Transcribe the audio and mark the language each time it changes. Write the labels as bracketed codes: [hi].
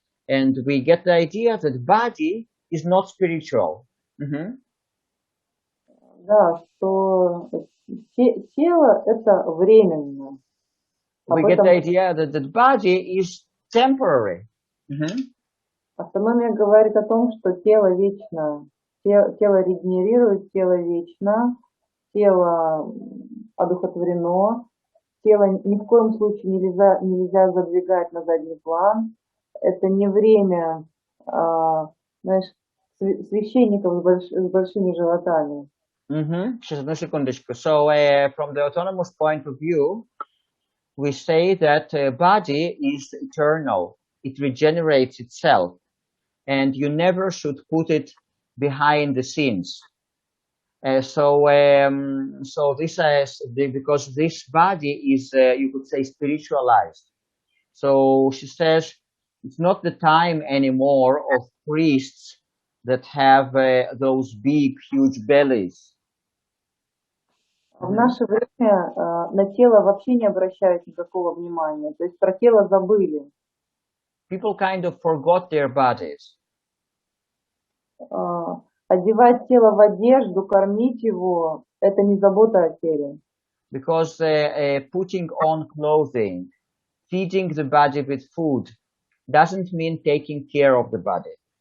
[en] And we get the idea that body is not spiritual. [ru] Да, что тело это временно. [en] We get the idea that the body is temporary. [ru] Автономия говорит о том, что тело вечно, тело регенерирует, тело вечно, тело одухотворено, тело ни в коем случае нельзя задвигать на задний план. Это не время, знаешь, священников с большими животами. Сейчас одну секундочку. [en] So from the autonomous point of view, we say that body is eternal. It regenerates itself. And you never should put it behind the scenes. So this is because this body is, you could say, spiritualized. So she says it's not the time anymore of priests that have those big, huge bellies. [ru] В наше время на тело вообще не обращают никакого внимания. То есть про тело забыли. [en] People kind of forgot their bodies. [ru] Одевать тело в одежду, кормить его, это не забота о теле. [en] Because putting on clothing, feeding the body with food, doesn't mean taking care of the body.